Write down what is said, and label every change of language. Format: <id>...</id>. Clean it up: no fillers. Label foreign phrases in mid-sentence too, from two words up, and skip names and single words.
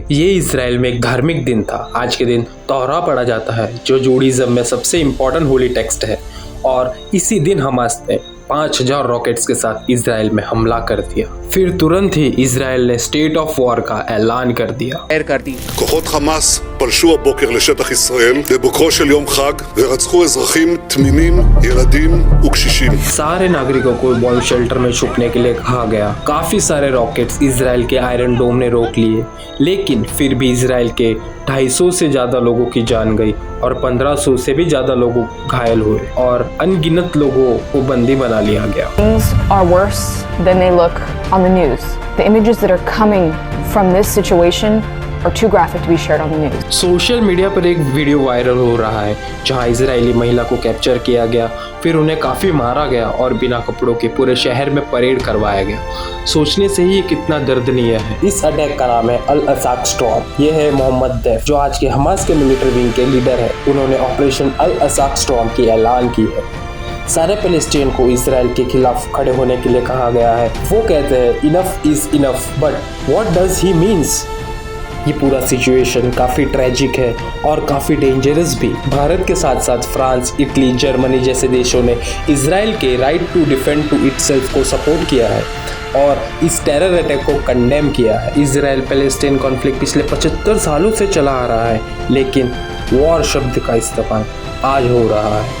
<hi>ये इजराइल में एक धार्मिक दिन था। आज के दिन तौरा पढ़ा जाता है जो जूडाइज्म में सबसे</hi> <en>important holy text</en> <hi>है, और इसी दिन हमास ने 5000 रॉकेट्स के साथ इजराइल में हमला कर दिया। फिर तुरंत ही इजराइल ने</hi> <en>state of war</en> <hi>का ऐलान कर दिया।</hi> <he>כוחות חמאס פלשו הבוקר לשטח ישראל בבוקרו של יום חג ורצחו אזרחים תמימים, ילדים וקשישים।</he> <hi>सारे नागरिकों को</hi> <en>bomb shelter</en> <hi>में छुपने के लिए कहा गया। काफी सारे रॉकेट्स इजराइल के आयरन डोम ने रोक लिए, लेकिन फिर भी इजराइल के 250 से ज्यादा लोगों की जान गई और 1500 से भी ज्यादा लोग घायल हुए और अनगिनत लोगों को बंदी बना लिया गया।</hi> <en>Things are worse than they look on the news. The images that are coming from this situation are too graphic to be shared on the news. social media</en> <hi>पर एक वीडियो वायरल हो रहा है जहां इजरायली महिला को कैप्चर किया गया, फिर उन्हें काफी मारा गया और बिना कपड़ों के पूरे शहर में परेड करवाया गया। सोचने से ही ये कितना दर्दनीय है। इस अटैक का नाम है अल असाक स्टॉर्म। ये है मोहम्मद दैफ, जो आज के हमास के</hi> <en>military wing</en> <hi>के लीडर है। उन्होंने ऑपरेशन अल असाक स्टॉर्म की ऐलान की है। सारे पैलेस्टीन को इजराइल के खिलाफ खड़े होने के लिए कहा गया है। वो कहते हैं</hi> <en>enough is enough, but what does he means.</en> <hi>ये पूरा सिचुएशन काफ़ी ट्रेजिक है और काफ़ी डेंजरस भी। भारत के साथ साथ फ्रांस, इटली, जर्मनी जैसे देशों ने इजराइल के</hi> <en>right to defend to itself</en> <hi>को सपोर्ट किया है और इस</hi> <en>terror attack</en> <hi>को कंडेम किया है। इजराइल पैलेस्टीन कॉन्फ्लिक्ट पिछले 75 सालों से चला आ रहा है, लेकिन वॉर शब्द का इस्तेमाल आज हो रहा है।</hi>